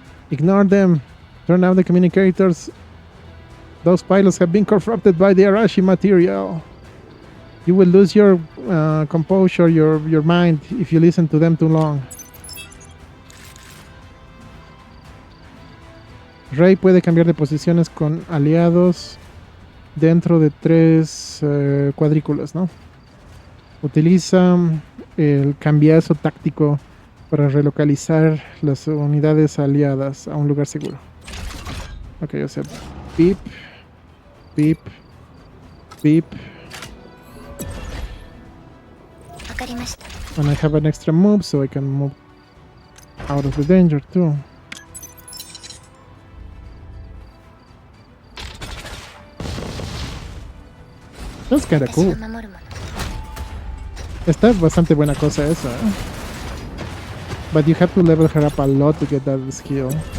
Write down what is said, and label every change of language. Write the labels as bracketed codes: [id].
[en] Ignore them. Turn off the communicators. Those pilots have been corrupted by the Arashi material. You will lose your composure, your mind, if you listen to them too long. [es] Rei puede cambiar de posiciones con aliados dentro de 3 cuadrículas, ¿no? Utiliza el cambiazo táctico para relocalizar las unidades aliadas a un lugar seguro. Ok, o sea, beep, beep, beep. [en] And I have an extra move, so I can move out of the danger too. That's kinda cool. [es] Está bastante buena cosa esa, ¿eh? [en] But you have to level her up a lot to get that skill.